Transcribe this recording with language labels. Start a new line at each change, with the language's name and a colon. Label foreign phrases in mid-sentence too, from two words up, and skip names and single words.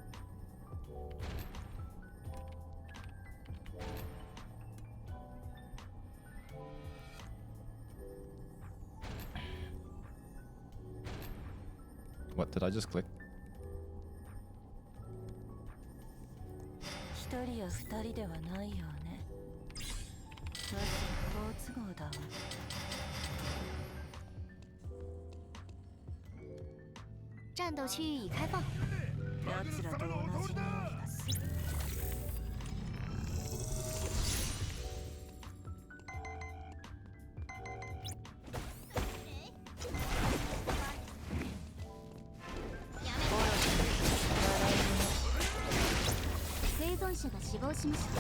English: What did I just click?
Japanese: 1 人や2人ではないよね。マジ好都合だわ。
Chinese: 战斗区域已开放。
Japanese: 奴らと同じ匂いがする。生存者が死亡しました。